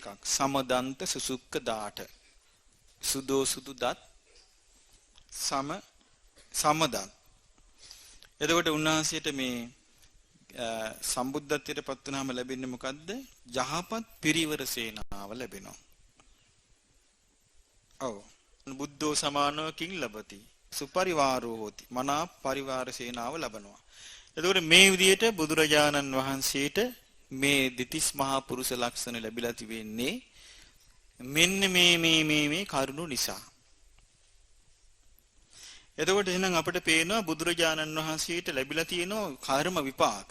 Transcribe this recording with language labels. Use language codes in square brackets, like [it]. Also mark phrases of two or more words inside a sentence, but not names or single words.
[pi] සමදන්ත සුසුක්ක දාට. [si] සුදෝ සුදු දත් සමදන්. එතකොට උන්වහන්සේට මේ සම්බුද්ධත්වයට පත් වුණාම ලැබෙන්නේ මොකද්ද? යහපත් පිරිවර සේනාව ලැබෙනවා. [pi] බුද්ධෝ සමානෝ කිං ලබති. සුපරිවාරෝ හෝති. [si] මනා පරිවාර සේනාව ලබනවා. එතකොට මේ විදිහට බුදුරජාණන් වහන්සේට මේ දෙතිස් මහා පුරුෂ ලක්ෂණ ලැබිලා තිබෙන්නේ මෙන්න මේ කරුණු නිසා. එතකොට එහෙනම් අපිට පේනවා බුදුරජාණන් වහන්සේට ලැබිලා තියෙන කර්ම විපාක.